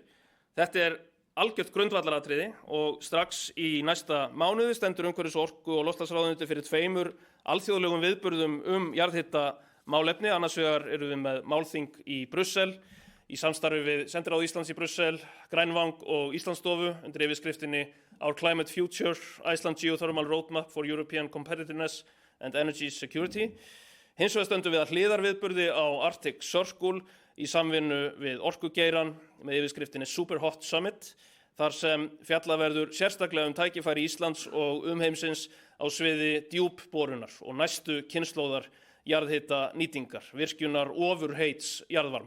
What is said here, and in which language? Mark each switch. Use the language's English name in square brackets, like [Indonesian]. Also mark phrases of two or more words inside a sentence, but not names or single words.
[Icelandic] Þetta er algjört grundvallaratriði og strax í næsta mánuði stendur umhverfis-, orku- og loftslagsráðuneytið fyrir 2 alþjóðlegum viðburðum jarðhitamálefni. Annars vegar erum við með málþing í Brussel í samstarfi við Sendiráð Íslands í Brussel, Grænvang og Íslandsstofu undir yfirskriftinni Our Climate Future, Iceland Geothermal Roadmap for European Competitiveness and Energy Security. Hins vegar stöndum við að hliðarviðburði á Arctic Circle í samvinnu við orkugeiran með yfirskriftinni Super Hot Summit, þar sem fjallað verður sérstaklega tækifæri Íslands og umheimsins á sviði djúpborunar og næstu kynslóðar jarðhita nýtingar, virkjunar ofurheits jarðvarma.